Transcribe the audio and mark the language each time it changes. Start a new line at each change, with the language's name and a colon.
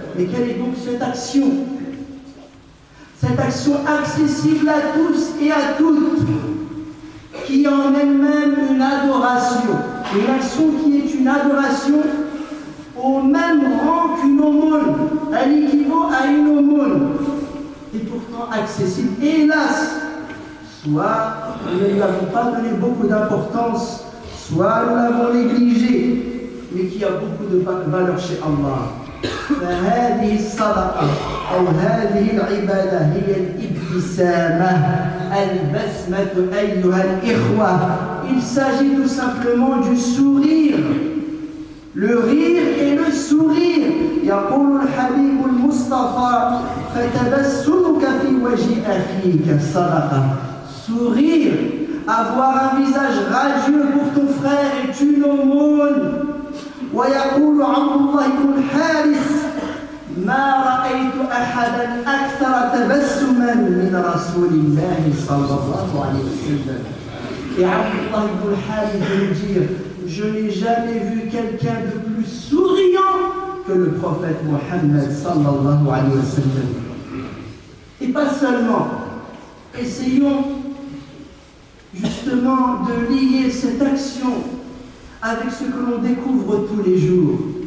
French: Mais quelle est donc cette action? Cette action accessible à tous et à toutes, qui est en elle-même une adoration, une action qui est une adoration au même rang qu'une aumône, elle équivaut à une aumône, et pourtant accessible. Et hélas, soit nous ne lui avons pas donné beaucoup d'importance, soit nous l'avons négligé, mais qui a beaucoup de valeur chez Allah.
Arabic: فهذه الصدقة أو هذه العبادة هي الابتسامة البسمة أيها الإخوة.
French: Il s'agit tout simplement du sourire, le rire et le sourire.
Arabic: يقول الحبيب المصطفى فتبسمك في وجه أخيك صدقة.
French: Sourire, avoir un visage radieux pour ton frère est une aumône.
Arabic: ويقول عبد الله بن الحارث ما رأيت أحدا أكثر تبسما من رسول الله صلى الله عليه وسلم.
French: Et Abdullah ibn al-Harith veut dire, je n'ai jamais vu quelqu'un de plus souriant que le prophète Mohammed
Arabic: sallallahu alayhi wa sallam.
French: Et pas seulement, essayons justement de lier cette action avec ce que l'on découvre tous les jours.